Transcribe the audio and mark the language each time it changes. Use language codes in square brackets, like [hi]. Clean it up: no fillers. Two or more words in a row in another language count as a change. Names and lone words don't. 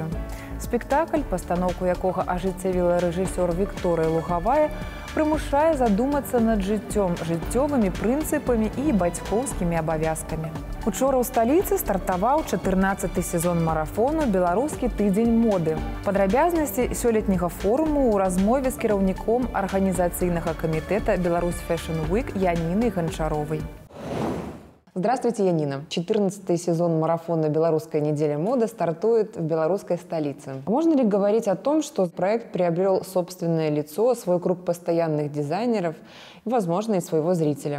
[be] Спектакль, пастаноўку якога ажыццявіла рэжысёр Вікторыя Лугавая, прымушае задумацца над жыццём, жыццёвымі прынцыпамі і бацькоўскімі абавязкамі. Учора ў сталіцы стартаваў 14-й сезон марафону «Беларускі тыдзень моды». Падрабязнасці сёлетняга форуму ў размове з кіраўніком арганізацыйнага камітэта «Беларусь Fashion Week» Яниной Гончаровой. [ru] Здравствуйте, Янина. 14-й сезон марафона «Белорусская неделя моды» стартует в белорусской столице. Можно ли говорить о том, что проект приобрел собственное лицо, свой круг постоянных дизайнеров и, возможно, и своего зрителя?